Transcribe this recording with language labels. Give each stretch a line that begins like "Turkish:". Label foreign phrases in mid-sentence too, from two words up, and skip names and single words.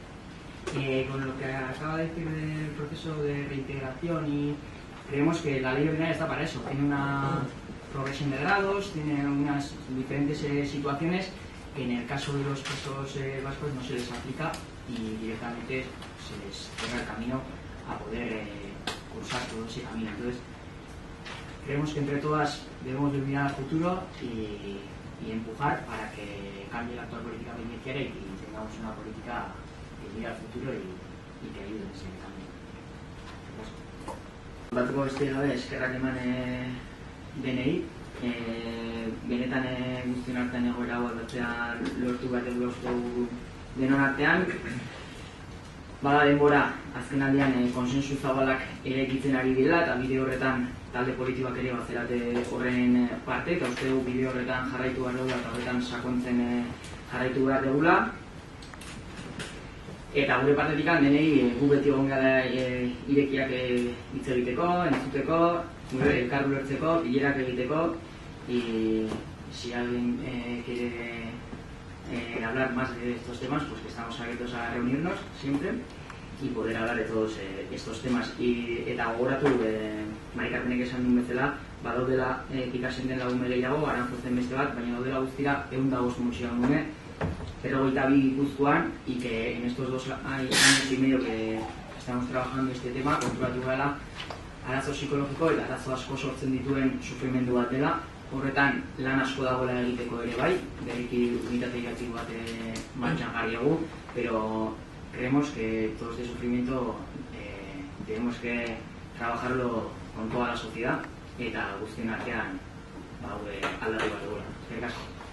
Spanish: Con lo que acaba de decir del proceso de reintegración y creemos que la ley ordinaria está para eso, tiene una progresión de grados, tiene unas diferentes situaciones que en el caso de los presos vascos no se les aplica y directamente se les cierra el camino a poder cursar todo ese camino. Entonces, creemos que entre todas debemos de mirar al futuro y empujar para que cambie la actual política penitenciaria y tengamos una política que mire al futuro y que ayude en ese camino.
Basque: Batuko beste gabe eskerrak eman denei, benetan guztion artean egoera hau aldatzea lortu behar dugu denon artean. Bada denbora, azken aldean konsensu zabalak eraikitzen ari direla eta bide horretan talde politikoak ere bazerate horren parte eta uste dugu bide horretan jarraitu behar dugu eta horretan sakontzen jarraitu behar dugula. Eta gure partetik denei gu beti egon gara irekiak hitz egiteko, entzuteko, gure elkar ulertzeko, bilerak egiteko,
Spanish: y si alguien quiere hablar más de estos temas, pues que estamos abiertos a reunirnos siempre y poder hablar de todos estos temas.
Basque: Eta gogoratu, Mari Carmenek esan duen bezala, badaudela Pikasen den lagume gehiago, Aranjozen beste bat, baina daudela guztira 105 mutxilagume, 52 Gipuzkoan,
Spanish: y que en estos 2 años y medio que estamos trabajando este tema,
Basque: konturatu gara arazo psikologiko eta arazo asko sortzen dituen sufrimendu bat dela. Horretan lan asko dagoela egiteko ere bai, berriki unitate iratzik bat martxan jarri dugu,
Spanish: pero creemos que todo este sufrimiento tenemos que trabajarlo con toda la sociedad
Basque: eta guztien artean aldatu bat dugula. Eskerrik asko.